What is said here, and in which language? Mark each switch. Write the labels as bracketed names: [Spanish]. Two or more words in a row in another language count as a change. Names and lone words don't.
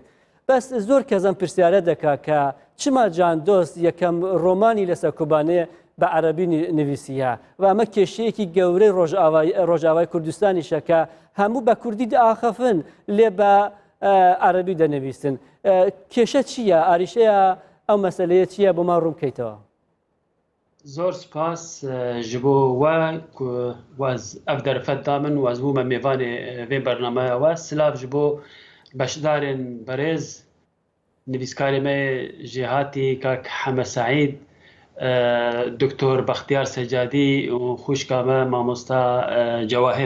[Central Kurdish] بەس زۆر کەسم پرسیارە دەکا کە چما جان دۆست یەکەم ڕۆمانی لەسەر کۆبانەیە بە عەرەبی نویسیە و ئەمە کێشەیەکی گەورەی ڕۆژئاوای کوردستانیشە کە هەموو بە کوردی داخەفن لێ بە عەرەبی دەنویسن. کێشە چییە؟ ئاریشەیە ئەو مەسەلەیە چییە بۆ ما ڕوون بکەیتەوە؟ [Kurdish] زۆر سپاس ji bo we waz ev derfet da min waz bû me mêvanê vê bernameya we silav ji bo beşdarên berêz nivîskarê me jê hatî kak Heme Saîd, Doktor Baxtiyar Secadî û xwişka me mamosta Cewahir.